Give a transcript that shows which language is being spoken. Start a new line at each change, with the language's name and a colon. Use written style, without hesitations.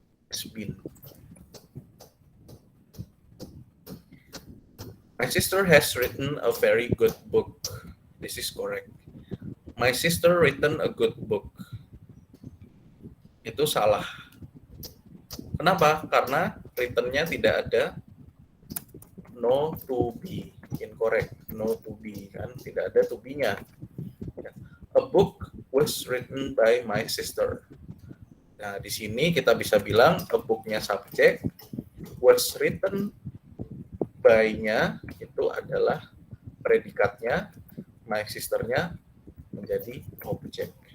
English: Has been. My sister has written a very good book. This is correct. My sister written a good book.
Indonesian: Itu salah. Kenapa? Karena written-nya tidak ada no to be.
English: Incorrect. No to be,
Indonesian: kan? Tidak ada to be-nya.
English: A book was written by my sister.
Indonesian: Nah, di sini kita bisa bilang a book-nya subjek, was written by-nya itu adalah predikatnya, my sister-nya menjadi objek.